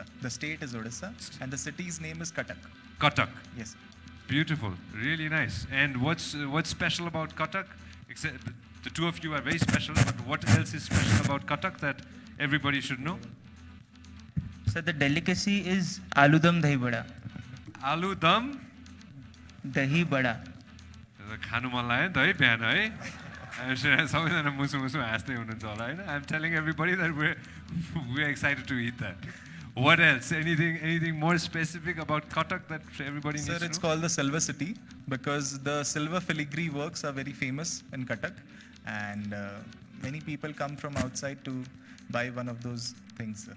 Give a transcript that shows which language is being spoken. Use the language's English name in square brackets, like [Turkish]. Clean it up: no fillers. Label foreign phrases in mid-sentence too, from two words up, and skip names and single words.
[English] The state is Odisha, and the city's name is Cuttack. Cuttack. Yes. Beautiful. Really nice. And what's special about Cuttack? Except the two of you are very special, but what else is special about Cuttack that everybody should know? So the delicacy is aloo dum dahi bada. Aloo dum Dahi bada. [Nepali] खानु मन लाग्यो नि त है बिहान है सबैजना मुसु मुसु हाँस्दै हुनुहुन्छ होला हैन [English] I'm telling everybody that we're excited to eat that. What else? Anything more specific about Cuttack that everybody needs to know? Sir, it's called the Silver City because the silver filigree works are very famous in Cuttack, and many people come from outside to buy one of those things, sir.